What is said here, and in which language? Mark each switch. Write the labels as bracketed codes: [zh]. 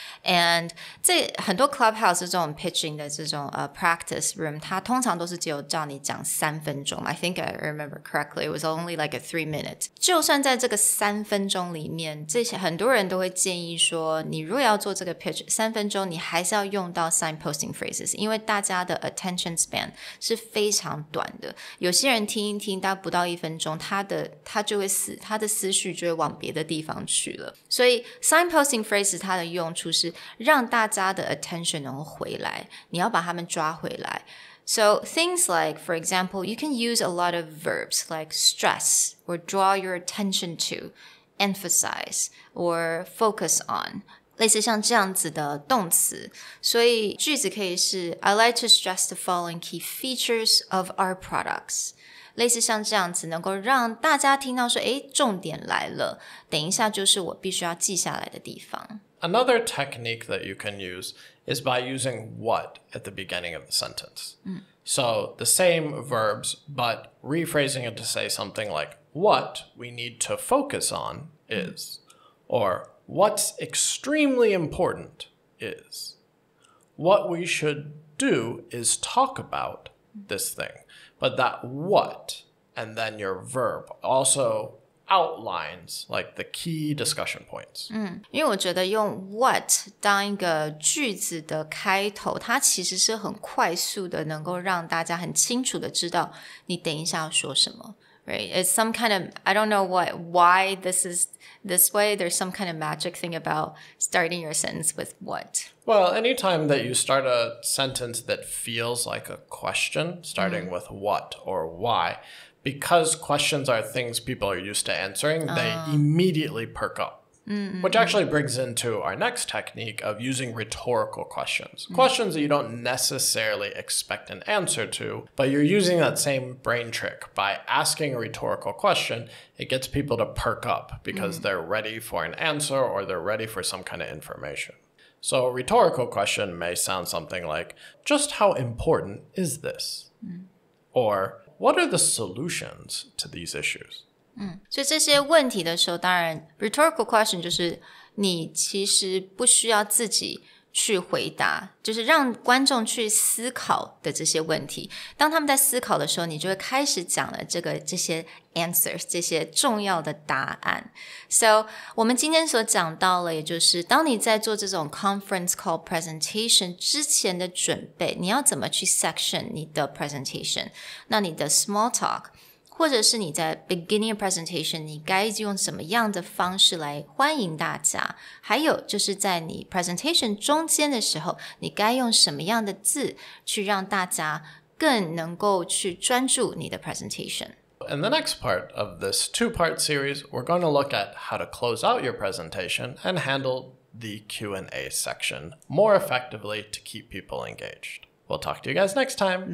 [zh] And 这很多 clubhouse 这种 pitching 的这种practice room， 它通常都是只有叫你讲3分钟。 [en] I think I remember correctly, it was only like a 3 minute. [zh] 就算在这个3分钟里面，这些很多人都会建议说，你如果要做这个 pitch 3分钟，你还是要用到 signposting phrases， 因为大家的 attention span 是非常短的。有些人听一听，大概不到1分钟，他就会他的思绪就会往别的地方去了。所以 signposting phrases 它的用处是让大家的 attention 能够回来，你要把他们抓回来。 [en] So things like, for example, you can use a lot of verbs like stress or draw your attention to, emphasize or focus on. 类似像这样子的动词，所以句子可以是 I like to stress the following key features of our products. [zh] 类似像这样子能够让大家听到说重点来了，等一下就是我必须要记下来的地方。 [en] Another technique that you can use is by using what at the beginning of the sentence. So the same verbs, but rephrasing it to say something like, what we need to focus on is, or what's extremely important is, what we should do is talk about this thing. But that what, and then your verb also outlines like the key discussion points. [zh] 因为我觉得用 what 当一个句子的开头，它其实是很快速的能够让大家很清楚的知道你等一下要说什么。 [en] Right? It's some kind of, I don't know why this is this way. There's some kind of magic thing about starting your sentence with what. Well, anytime that you start a sentence that feels like a question, starting with what or why, because questions are things people are used to answering, they immediately perk up. Which actually brings into our next technique of using rhetorical questions. Questions that you don't necessarily expect an answer to, but you're using that same brain trick. By asking a rhetorical question, it gets people to perk up because they're ready for an answer or they're ready for some kind of information. So a rhetorical question may sound something like, just how important is this? Or, what are the solutions to these issues? [zh] 所以这些问题的时候，当然 rhetorical question 就是你其实不需要自己去回答，就是让观众去思考的这些问题。当他们在思考的时候，你就会开始讲了这些 answers， 这些重要的答案。 So 我们今天所讲到了，也就是当你在做这种 conference call presentation 之前的准备，你要怎么去 section 你的 presentation？那你的 small talk。或者是你在 beginning presentation 你该用什么样的方式来欢迎大家，还有就是在你 presentation 中间的时候，你该用什么样的字去让大家更能够去专注你的 presentation。 [en] In the next part of this two-part series, we're going to look at how to close out your presentation and handle the Q&A section more effectively to keep people engaged. We'll talk to you guys next time.